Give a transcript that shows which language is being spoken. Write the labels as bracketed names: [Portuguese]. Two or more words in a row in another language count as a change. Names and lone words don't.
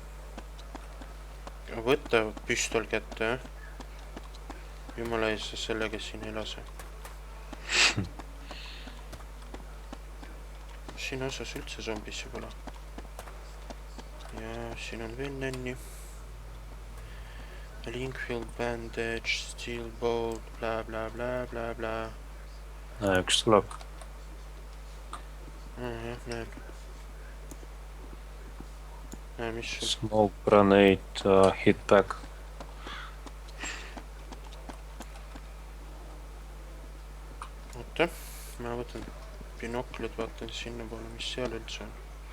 [Estonian] Võtta püstol kätte, jah? Jumala ees sellega siin ei lase. Siin osas üldse zombisse pole. Ja siin on veel nänni. Linkfield, [English] bandage, steel bolt, bla bla bla bla bla. [Estonian] Üks tuleb. Jah, näen. Mis sul? [English] Smoke grenade, hitback. [Estonian] Oota, ma võtan binoklid, vaatan sinna poole, mis seal üldse on.